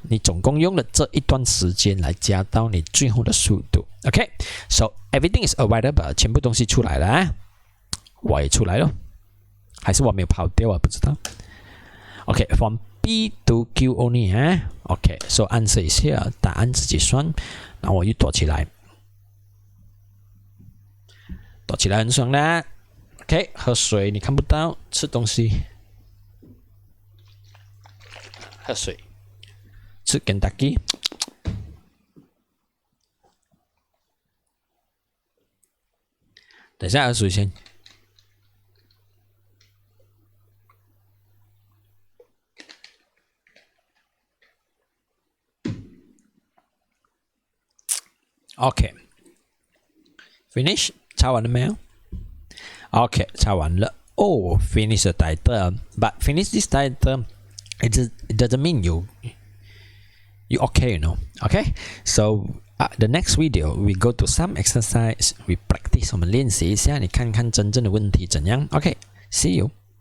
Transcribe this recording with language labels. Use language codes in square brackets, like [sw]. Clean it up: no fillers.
[zh] 你总共用了这一段时间来加到你最后的速度。 [en] Okay, so everything is available， [zh] 全部东西出来了啊，我也出来了，还是我没有跑掉啊？不知道。 [en] Okay, from B to Q only 啊。 Okay, so answer is here， [zh] 答案自己算。然后我又躲起来。躲起来很爽啦 ，OK， 喝水你看不到，吃东西，喝水，吃肯德基，等一下喝水先。 [en] OK， finish。 [zh] 查完了没有 ？OK， 查完了。 [en] Oh, finish the title, but finish this title, it doesn't mean you okay, you know. Okay, so the next video we go to some exercise, we practice， [zh] 我们练习一下，你看看真正的问题怎样。 [en] OK，see you.